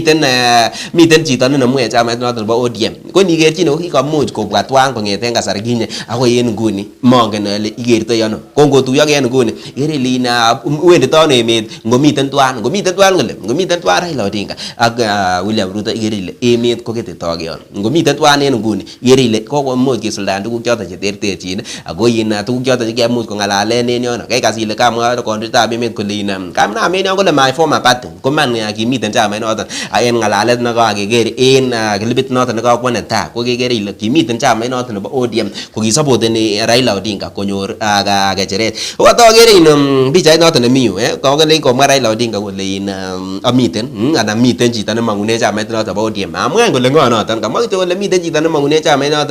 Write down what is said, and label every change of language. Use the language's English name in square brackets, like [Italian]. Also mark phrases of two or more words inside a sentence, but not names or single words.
[Kalenjin] miten chito nenemu en chamait noto nebo ODM ko nikerchin ko kikomuch kobwa twan kongeten kasar kinye akoi en nguni mongen ale ikertoi ano ko ngotuiyo en nguni ikere ile ina wendito ano emet ngomiten twan kole ngomiten twan Raila Odinga ak William Ruto ikere ile emet koketitoge ano ngomiten twan en nguni ikere ile kokomuch kisuldaen tuguk choton cheterterchin ako ina tuguk choton chekiamuch kongalalen en yono kaikas ile kamwa kondoitab emet kole ina kamnam en yon kole [English] my former party [Kalenjin] koman kimiten chamait noton en ngalalet nekakeker en klipit noton nekakwo netai ko kekere ile kimiten chamait noton nebo ODM kokisupporteni Raila Odinga konyor kecheret kokatokere in pichait noton nemi yu kokele komwa Raila Odinga kole in amiten anan miten chito nemangune chamait noton bo ODM amwan kole ngo noton kamwa kityo kole miten chito nemangune chamait noton